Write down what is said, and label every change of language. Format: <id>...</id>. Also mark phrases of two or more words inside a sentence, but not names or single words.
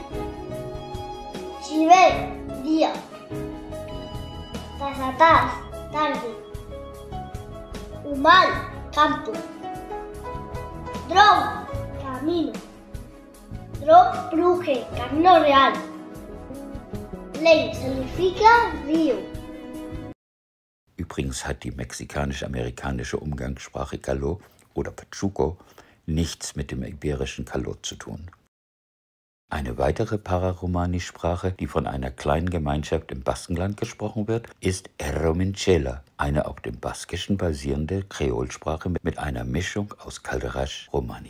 <es>Chive, día. Tasatás, tarde. Humal, campo. Drom, camino. Drom, bruje, camino real. Lake significa río.</es> <de>Übrigens hat die mexikanisch-amerikanische Umgangssprache Caló oder Pachuco nichts mit dem iberischen Caló zu tun. Eine weitere Pararomani-Sprache, die von einer kleinen Gemeinschaft im Baskenland gesprochen wird, ist Errominchela, eine auf dem Baskischen basierende Kreolsprache mit einer Mischung aus Calderasch-Romani.</de>